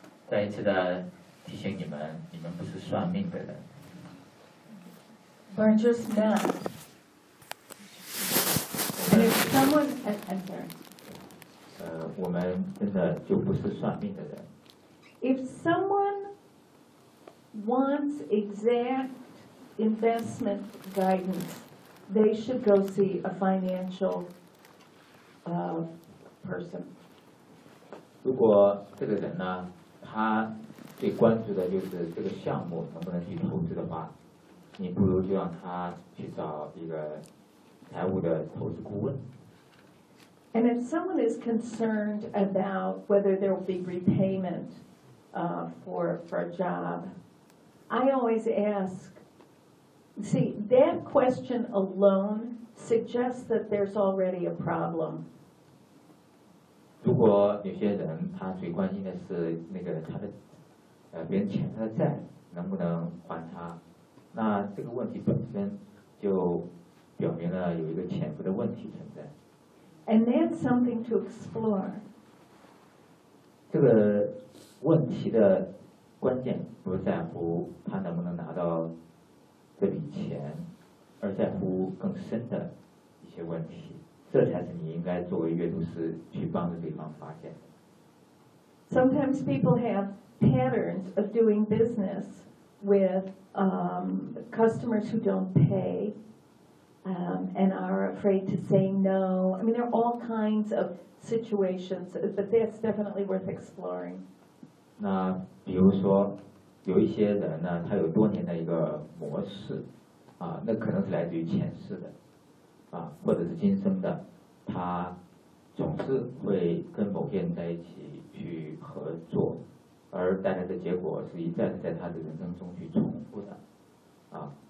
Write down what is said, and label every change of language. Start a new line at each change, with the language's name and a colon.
Chinese: 再一次的提醒你们，你们不是算命的人。
English: We're just men. And if someone, I'm sorry.
Chinese: 我们真的就不是算命的人。
English: If someone wants exact investment guidance, they should go see a financial person.
Chinese: 如果这个人呢，他最关注的就是这个项目能不能去投资的话，你不如就让他去找一个财务的投资顾问。
English: And if someone is concerned about whether there will be repayment for a job, I always ask, see, that question alone suggests that there's already a problem.
Chinese: 如果有些人他最关心的是那个他的别人欠他的债能不能还他，那这个问题本身就表明了有一个潜伏的问题存在。
English: And that's something to explore.
Chinese: 这个问题的关键不在乎他能不能拿到这笔钱，而在乎更深的一些问题，这才是你应该作为阅读师去帮助对方发现的。
English: Sometimes people have patterns of doing business with customers who don't pay. And are afraid to say no. I mean, there are all kinds of situations, but that's definitely worth exploring.
Chinese: 那比如说，有一些人呢，他有多年的一个模式，啊，那可能是来自于前世的，啊，或者是今生的，他总是会跟某些人在一起去合作，而带来的结果是一再的在他的人生中去重复的，啊。